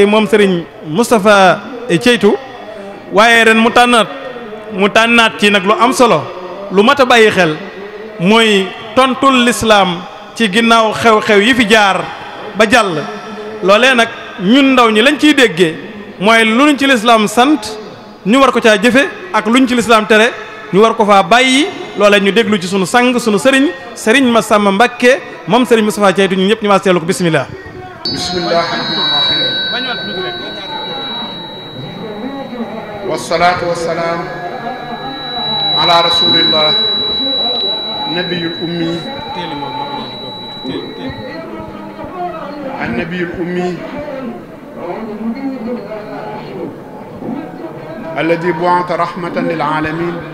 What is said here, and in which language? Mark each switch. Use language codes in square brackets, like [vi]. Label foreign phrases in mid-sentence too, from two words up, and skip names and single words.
[wo] moom sëriñ Moustapha Ceytu waaye ren mu tànnaat ci nag lu am solo lu mat a bàyyi xel mooy tontul lislaam ci ginnaaw xew-xew yi fi jaar ba jàll loolee nag ñun ndaw ñi lañ ciy déggee mooy luñ ci lislaam sant ñu war ko caa jëfe ak luñ ci lislaam tere ñu war ko faa bàyyi loolee ñu déglu ci sunu sang sunu sëriñ Massamba Mbakke moom sëriñ Moustapha Ceytu ñun ñëpp ñu maa seetlu ko bismillah [ar] والصلاة والسلام على رسول الله نبي الأمي النبي الأمي الذي بعث رحمة للعالمين